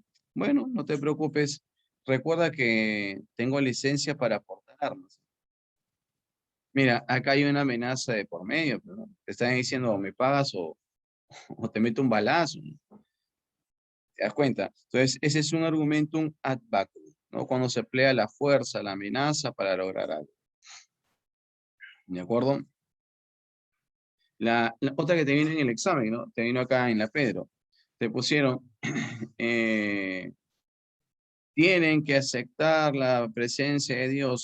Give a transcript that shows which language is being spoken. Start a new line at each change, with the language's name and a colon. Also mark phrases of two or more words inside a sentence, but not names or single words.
Spanish: Bueno, no te preocupes. Recuerda que tengo licencia para portar armas. Mira, acá hay una amenaza de por medio, pero ¿no? Te están diciendo o me pagas o te meto un balazo, ¿no? ¿Te das cuenta? Entonces, ese es un
Latin: argumentum ad bacum,
Spanish: ¿no? Cuando se emplea la fuerza, la amenaza para lograr algo. ¿De acuerdo? La otra que te viene en el examen, ¿no? Te vino acá en la Pedro. Te pusieron, eh, tienen que aceptar la presencia de Dios.